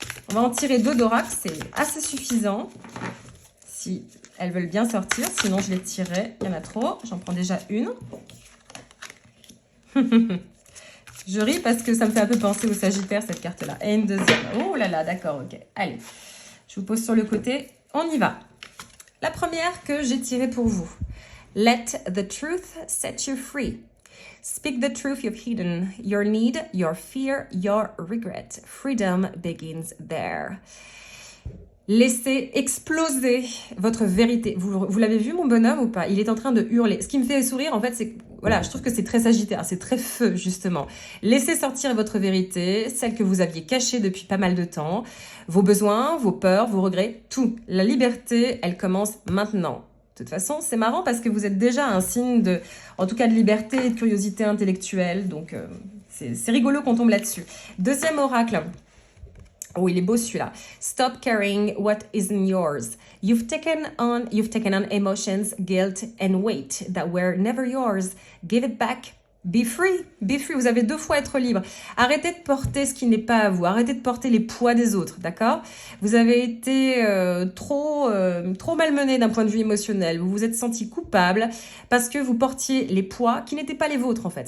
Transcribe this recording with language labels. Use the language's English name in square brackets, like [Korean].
[French] On va en tirer 2 d'oracle, c'est assez suffisant si elles veulent bien sortir. Sinon, je les tirerai. Il y en a trop. J'en prends déjà une. Je ris parce que ça me fait un peu penser au Sagittaire, cette carte-là. Et une deuxième. Oh là là, d'accord, ok. Allez, je vous pose sur le côté. On y va. La première que j'ai tirée pour vous. [English] Let the truth set you free. Speak the truth you've hidden. Your need, your fear, your regret. Freedom begins there. [French] Laissez exploser votre vérité. Vous l'avez vu, mon bonhomme, ou pas? Il est en train de hurler. Ce qui me fait sourire, en fait, c'est... Voilà, je trouve que c'est très Sagittaire, c'est très feu, justement. Laissez sortir votre vérité, celle que vous aviez cachée depuis pas mal de temps. Vos besoins, vos peurs, vos regrets, tout. La liberté, elle commence maintenant. De toute façon, c'est marrant parce que vous êtes déjà un signe de... En tout cas, de liberté et de curiosité intellectuelle. Donc, c'est rigolo qu'on tombe là-dessus. Deuxième oracle. Oh, il est beau celui-là. [English] Stop carrying what isn't yours. You've taken on emotions, guilt and weight that were never yours. Give it back. Be free. Be free. [French] Vous avez 2 fois être libre. Arrêtez de porter ce qui n'est pas à vous. Arrêtez de porter les poids des autres, d'accord? Vous avez été trop malmené d'un point de vue émotionnel. Vous vous êtes senti coupable parce que vous portiez les poids qui n'étaient pas les vôtres, en fait.